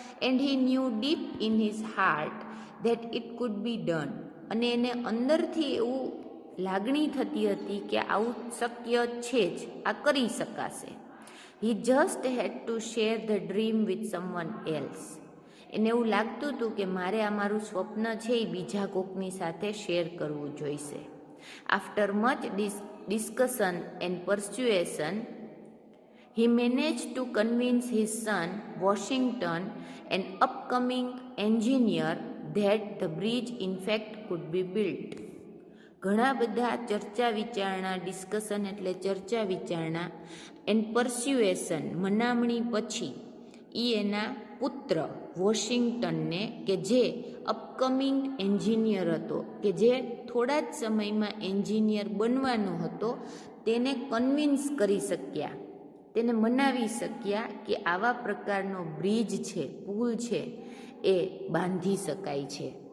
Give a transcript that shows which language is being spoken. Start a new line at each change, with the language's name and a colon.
English: and he knew deep in his heart that it could be done,
Gujarati: અને એને અંદરથી એવું લાગણી થતી હતી કે આવું શક્ય છે જ, આ કરી શકાશે.
English: He just had to share the dream with someone else.
Gujarati: એને એવું લાગતું હતું કે મારે આ મારું સ્વપ્ન છે એ બીજા કોકની સાથે શેર કરવું જોઈશે.
English: After much discussion and persuasion, he managed to convince his son Washington, an upcoming engineer, that the bridge in fact could be built.
Gujarati: ઘણા બધા ચર્ચા વિચારણા, ડિસ્કશન એટલે ચર્ચા વિચારણા,
English: and persuasion
Gujarati: મનામણી પછી એ એના પુત્ર વોશિંગ્ટનને, કે જે અપકમિંગ એન્જિનિયર હતો, કે જે થોડા જ સમયમાં એન્જિનિયર બનવાનો હતો, તેને કન્વિન્સ કરી શક્યા, તેને મનાવી શક્યા કે આવા પ્રકારનો બ્રિજ છે, પુલ છે, એ બાંધી શકાય છે.